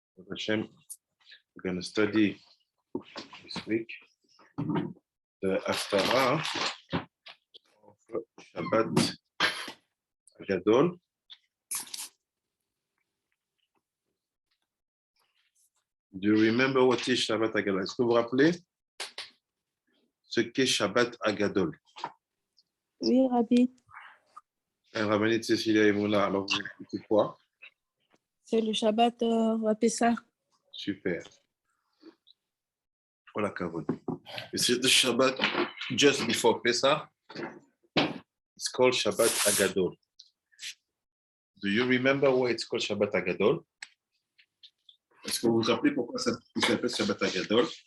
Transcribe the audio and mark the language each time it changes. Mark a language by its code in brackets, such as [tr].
[en] Hashem, we're going to study this week the Haftarah of Shabbat Gadol. Do you remember what is Shabbat Gadol? [fr] Est-ce que vous vous rappelez ce qu'est Shabbat Gadol? Oui, Rabbi. Rabbanit Cécilia et Mouna, alors vous dites quoi? C'est le Shabbat à Pessah. Super. Voilà, Kavod. [en] This is the Shabbat just before Pesach. It's called Shabbat Agadol. Do you remember why it's called Shabbat Agadol? [fr] Est-ce que vous vous rappelez pourquoi ça s'appelle Shabbat Agadol?